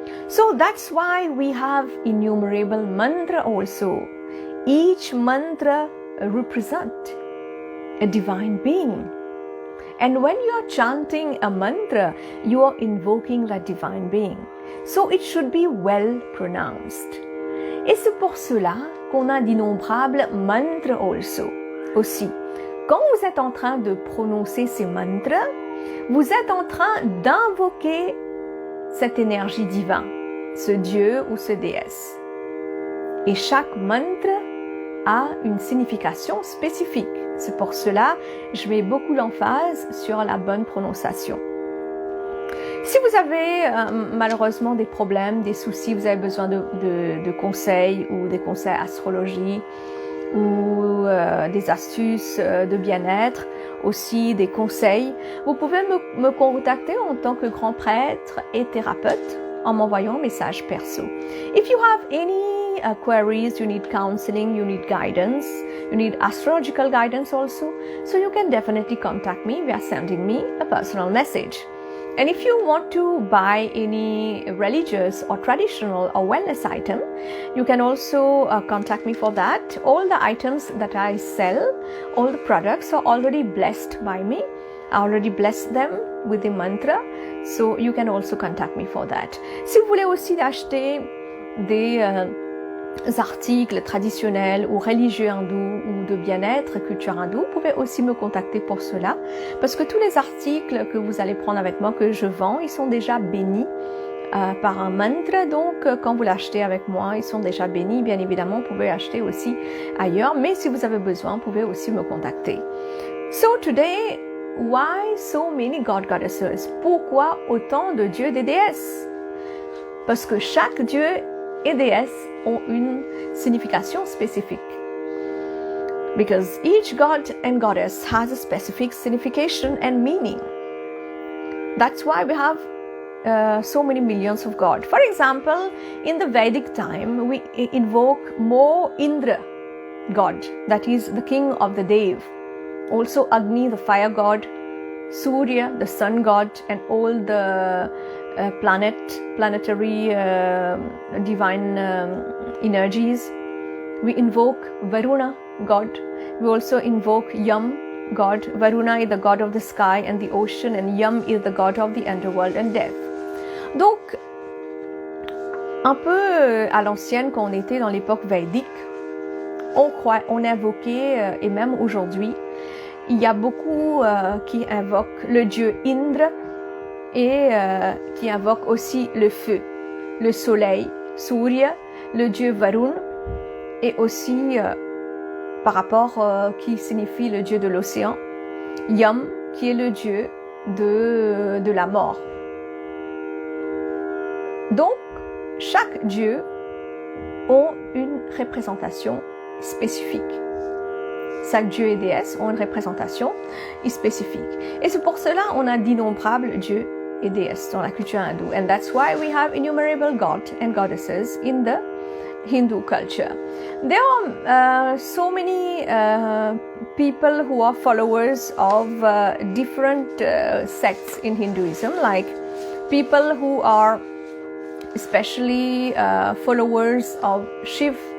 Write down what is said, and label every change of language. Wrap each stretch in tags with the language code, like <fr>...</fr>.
<en>So that's why we have innumerable mantra also. Each mantra represents a divine being. And when you are chanting a mantra, you are invoking that divine being. So it should be well pronounced.</en> <fr>Et c'est pour cela qu'on a d'innombrables mantras aussi. Quand vous êtes en train de prononcer ces mantras, vous êtes en train d'invoquer cette énergie divine, ce dieu ou ce déesse. Et chaque mantra a une signification spécifique. C'est pour cela que je mets beaucoup l'emphase sur la bonne prononciation. Si vous avez malheureusement des problèmes, des soucis, vous avez besoin de conseils ou des conseils astrologie ou des astuces de bien-être, aussi des conseils, vous pouvez me contacter en tant que grand prêtre et thérapeute en m'envoyant un message perso.</fr> <en>If you have any queries, you need counseling, you need guidance, you need astrological guidance also, so you can definitely contact me via sending me a personal message. And if you want to buy any religious or traditional or wellness item, you can also contact me for that. All the items that I sell, all the products are already blessed by me. I already blessed them with the mantra, so you can also contact me for that.</en> <fr>Si vous voulez aussi acheter des articles traditionnels ou religieux hindous ou de bien-être, culture hindoue, vous pouvez aussi me contacter pour cela, parce que tous les articles que vous allez prendre avec moi, que je vends, ils sont déjà bénis par un mantra, donc quand vous l'achetez avec moi, ils sont déjà bénis. Bien évidemment, vous pouvez acheter aussi ailleurs, mais si vous avez besoin, vous pouvez aussi me contacter.</fr> <en>So today, why so many goddesses?</en> <fr>Pourquoi autant de dieux et de déesses? Parce que chaque dieu et déesse ont une signification spécifique.</fr> <en>Because each god and goddess has a specific signification and meaning. That's why we have so many millions of gods. For example, in the Vedic time, we invoke more Indra god, that is the king of the Dev. Also Agni, the fire god, Surya, the sun god, and all the planetary divine energies. We invoke Varuna, god. We also invoke Yam, god. Varuna is the god of the sky and the ocean, and Yam is the god of the underworld and death.</en> <fr>Donc, un peu à l'ancienne, quand on était dans l'époque védique, on invoquait, et même aujourd'hui, il y a beaucoup qui invoquent le dieu Indra et qui invoquent aussi le feu, le soleil, Surya, le dieu Varun, et aussi par rapport qui signifie le dieu de l'océan, Yam, qui est le dieu de la mort. Donc, chaque dieu a une représentation spécifique. Chaque dieu et déesse ont une représentation spécifique. Et c'est pour cela qu'on a d'innombrables dieux et déesses dans la culture hindoue.</fr> <en>And that's why we have innumerable gods and goddesses in the Hindu culture. There are so many people who are followers of different sects in Hinduism, like people who are especially followers of Shiv.</en>